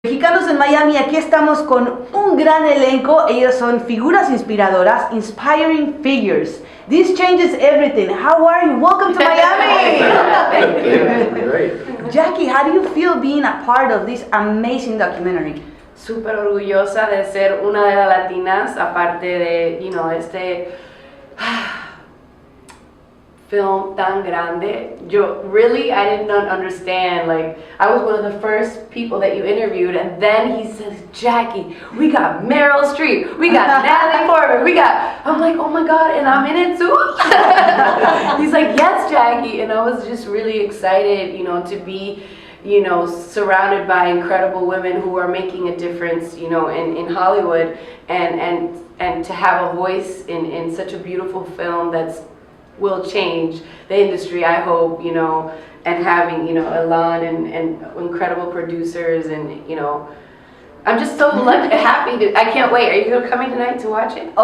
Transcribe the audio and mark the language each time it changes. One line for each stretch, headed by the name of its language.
Spanish: Latinos en Miami, aquí estamos con un gran elenco. Ellos son figuras inspiradoras,
English: inspiring figures. This changes everything. How are you? Welcome to Miami. Great. Jackie, how do you feel being a part of this amazing documentary?
Spanish: Súper orgullosa de ser una de las latinas, aparte de, este film tan grande.
English: I did not understand. Like, I was one of the first people that you interviewed, and then he says, Jackie, we got Meryl Streep, we got Natalie Portman, I'm like, oh my God, and I'm in it too? He's like, yes, Jackie, and I was just really excited, to be, surrounded by incredible women who are making a difference, in Hollywood, and to have a voice in such a beautiful film will change the industry, I hope, and having, Elan and incredible producers, and, I'm just so happy I can't wait. Are you coming tonight to watch it?